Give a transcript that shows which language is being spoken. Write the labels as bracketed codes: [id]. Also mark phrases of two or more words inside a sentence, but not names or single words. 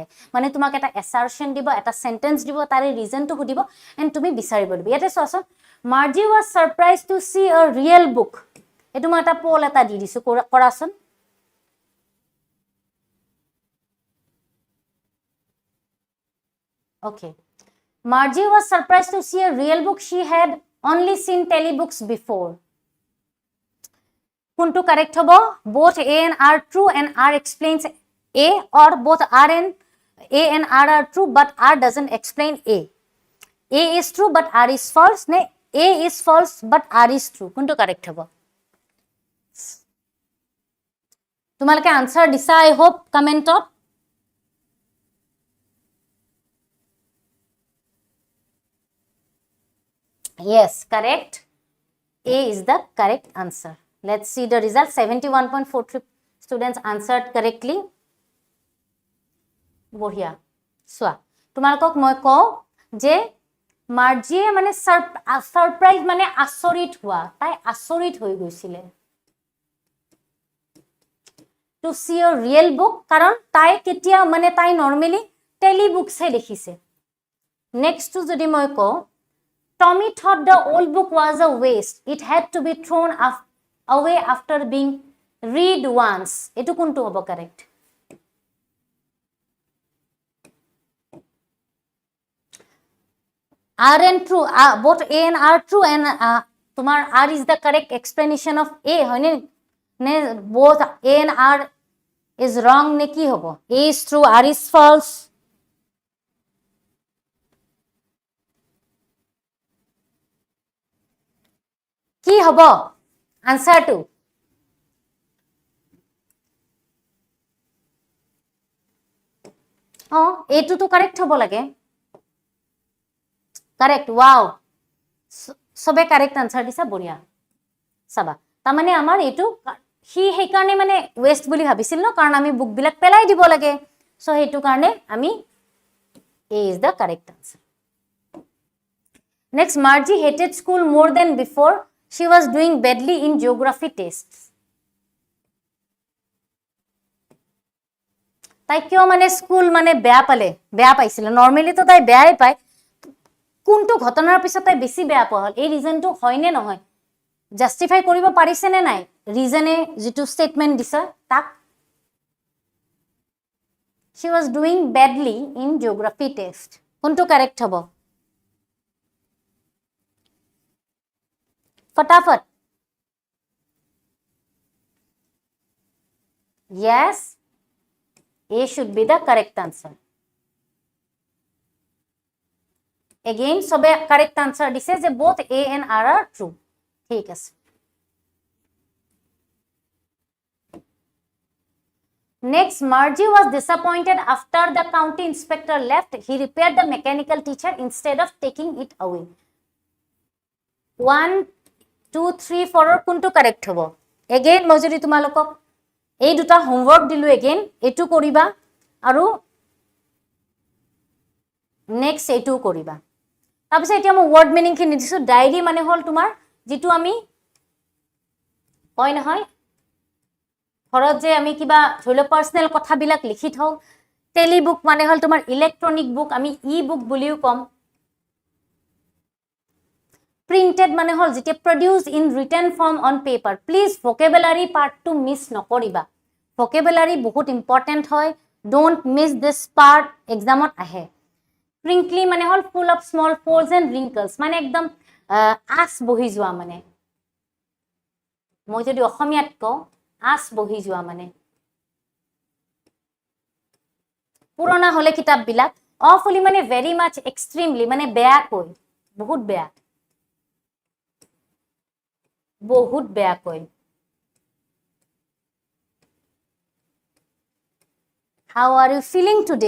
[as] মানে তোমাক এটা এছাৰশ্যন দিব, এটা চেণ্টেন্স দিব, তাৰে ৰিজনটো সুধিব এণ্ড তুমি বিচাৰিব লাগিব। ইয়াতে চোৱাচোন, [en] Margie was surprise to see a real book. [as] এইটো মই এটা পল এটা দি দিছোঁ, কৰাচোন। অ'কে, [en] Margie was surprised to see a real book she had only seen telebooks before. [as] কোনটো কারেক্ট হব? [en] Both A and R true and R explains A, or both A and R are true but R doesn't explain A. A is true but R is false. Ne, A is false but R is true. [as] কোনটো কারেক্ট হব? তোমালোকে আনসার দিছা, [en] I hope কমেন্টত। Yes, correct. A is the correct answer. Let's see the result. 71.43 students answered correctly. [as] বঢ়িয়া। চোৱা, তোমালোকক মই কওঁ যে মাৰ্জিয়ে মানে সাৰপ্ৰাইজ মানে আচৰিত হোৱা, তাই আচৰিত হৈ গৈছিলে। [en] to see a real book, [as] কাৰণ তাই কেতিয়া মানে তাই নৰ্মেলি টেলিবুকছহে দেখিছে। নেক্সটটো যদি মই কওঁ, [en] Tommy thought the old book was a waste. It had to be thrown away after being read once. [as] এইটো কোনটো হ'ব correct? [en] R and true, both A and R true, and tomar R is the correct explanation of A. [as] হয় নে [en] both A and R is wrong [as] নে কি হ'ব? [en] A is true, R is false. [as] কি হব আনসারটো? এইটোতো কারেক্ট হব লাগে। কারেক্ট, ওয়াও, সবে কারেক্ট আনসার দিছা, বঢ়িয়া। চাবা, তাৰমানে আমাৰ এইটো সি সেইকাৰণে মানে ৱেষ্ট বুলি ভাবিছিল ন, কাৰণ আমি বুকবিলাক পেলাই দিব লাগে। [en] চ' [as] সেইটো কাৰণে আমি [en] A is the correct answer. Next, Margie hated school more than before. She was doing badly in geography tests. [as] তাই কিয় মানে স্কুল মানে বেয়া পাইছিলে? নৰ্মেলি তো তাই বেয়াই পায়, কোনটো ঘটনাৰ পিছত তাই বেছি বেয়া পোৱা হ'ল? এই ৰিজনটো হয় নে নহয়, জাষ্টিফাই কৰিব পাৰিছে নে নাই ৰিজনে যিটো ষ্টেটমেণ্ট দিছে তাক? [en] She was doing badly in geography test. [as] কোনটো কারেক্ট হব? ফটাফট। [en] Yes, A should be the correct answer. again সবে correct answer [as] দিছে যে [en] both A and R are true [as] ঠিক আছে [en] Next, Margie was disappointed after the county inspector left. He repaired the mechanical teacher instead of taking it away. [as] 1, 2, 3, 4 কোনটো correct হব? Again, মই যদি তোমালোকক এই দুটা homework দিলো again, এটো কৰিবা আৰু next এটো কৰিবা। তাৰপিছত এতিয়া মই [en] word meaning [as] খিনি দিছো ডায়েৰী মানে হল তোমাৰ যেটো আমি কয় নহয় ঘৰত যে আমি কিবা ধৰিলো পার্সোনাল কথাবিলাক লিখি থওঁ [en] tele book [as] মানে হল তোমাৰ [en] electronic book [as] আমি [en] e book [as] বুলিও কম [en] printed [as] মানে হল যেটা [en] produced in written form on paper please vocabulary part to miss নকৰিবা vocabulary বহুত important হয় don't miss this part examত আহে crinkly [as] মানে হল [en] full of small folds and wrinkles [as] মানে একদম আস বহি যোৱা মানে মই যদি অসমীয়াত কওঁ আস বহি যোৱা মানে পুৰণা হলে কিতাপ বিলাক awfully মানে [en] very much extremely [as] মানে বেয়া কই বহুত বেয়া কই [en] How are you feeling today?